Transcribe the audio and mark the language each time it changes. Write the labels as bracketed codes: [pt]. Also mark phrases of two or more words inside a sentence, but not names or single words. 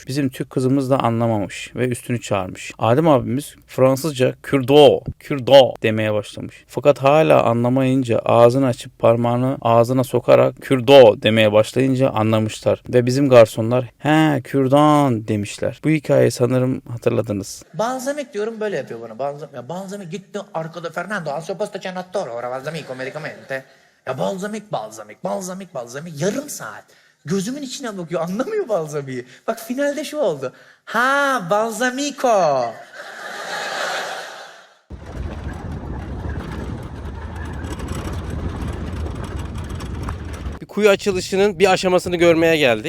[tr] Bizim Türk kızımız da anlamamış ve üstünü çağırmış. Adem abimiz Fransızca kürdo demeye başlamış. Fakat hala anlamayınca ağzını açıp parmağını ağzına sokarak kürdo demeye başlayınca anlamışlar. Ve bizim garsonlar he kürdan demişler. Bu hikayeyi sanırım hatırladınız. Balzamik diyorum böyle yapıyor bana. Balzamik gitti arkada [it] Fernando al posto c'è un attore ora balsamico medicamente. [tr] Ya balzamik yarım saat. Gözümün içine bakıyor anlamıyor balzamiği. Bak finalde şu oldu. Ha balzamiko. Bir kuyu açılışının bir aşamasını görmeye geldik.